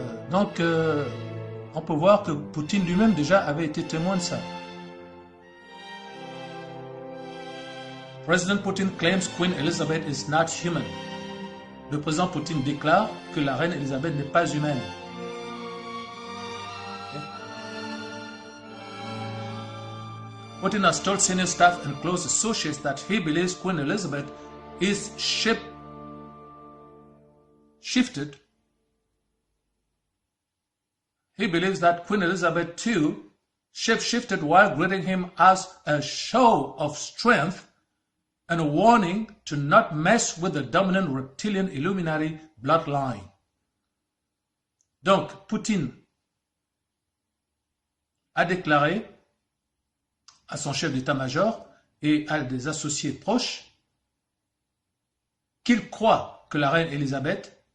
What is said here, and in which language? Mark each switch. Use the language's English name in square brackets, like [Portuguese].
[French] Donc, on peut voir que Poutine lui-même déjà avait été témoin de ça. [English] President Putin claims Queen Elizabeth is not human. [French] Le président Poutine déclare que la reine Elisabeth n'est pas humaine. [English] Okay. Putin has told senior staff and close associates that he believes Queen Elizabeth is shifted. He believes that Queen Elizabeth II shape-shifted while greeting him as a show of strength and a warning to not mess with the dominant reptilian Illuminati bloodline. [French] Donc, Poutine a déclaré à son chef d'état-major et à des associés proches qu'il croit que la reine Elisabeth